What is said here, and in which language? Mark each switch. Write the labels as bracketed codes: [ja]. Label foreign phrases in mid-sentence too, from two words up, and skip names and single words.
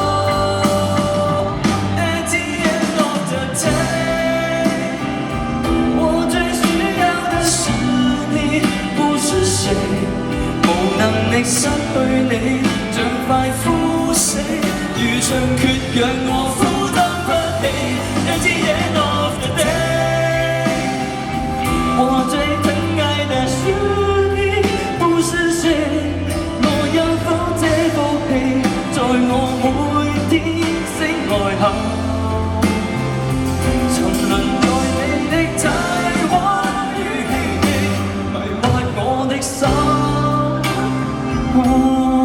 [yue] 無能力失去你，像塊腐蝕，如像缺氧我負擔不起。 [en] At the end of the day， [yue] 我最疼愛的是你，不是誰，我有否這福氣，在我每天醒來後，沉淪在你的體溫與氣味，迷惑我的心。